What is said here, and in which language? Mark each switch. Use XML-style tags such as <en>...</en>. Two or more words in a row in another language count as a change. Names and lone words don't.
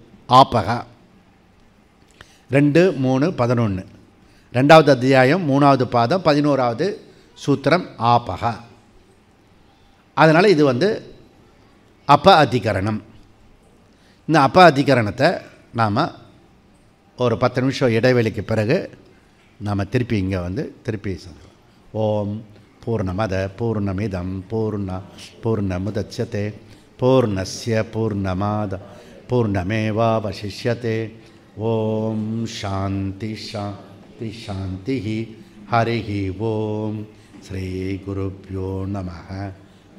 <ta>ஆப்பஹா 2, 3, 11 2வது அத்தியாயம் 3வது பாதம் 11வது சூத்திரம் ஆப்பஹா. அதனால் இது அதிகரணம். இந்த அதிகரணத்தை நாம் ஒரு 10 நிமிஷம் இடைவெளிக்கு பிறகு நாம் திருப்பி இங்கே திருப்பி சொல்லுவோம்.</ta> <sa>ओम् पूर्णमदः पूर्णमिदं पूर्णमुदच्यते पूर्णस्य पूर्णमादाय पूर्णमेवावशिष्यते. ओम् शान्ति शान्ति शान्ति. हरि ओम्। श्री गुरुभ्यो नमः.</sa>